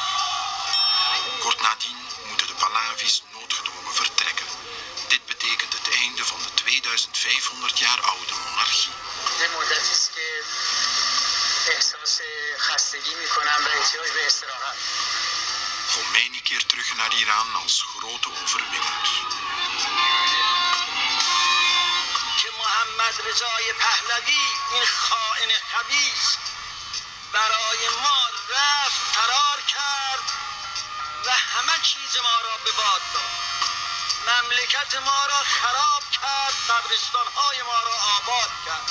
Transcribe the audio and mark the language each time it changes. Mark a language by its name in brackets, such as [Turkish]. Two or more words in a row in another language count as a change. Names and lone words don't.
[Dutch] Kort nadien moeten de Pahlavis noodgedwongen vertrekken. Dit betekent het einde van de 2500 jaar oude monarchie. Khomeini keert terug naar Iran als grote overwinnaar. [Persian] محمد رضای پهلوی این خائن خبیث برای ما رفت فرار کرد و همه چیز ما را به باد داد. مملکت ما را خراب کرد، قبرستان‌های ما را آباد کرد.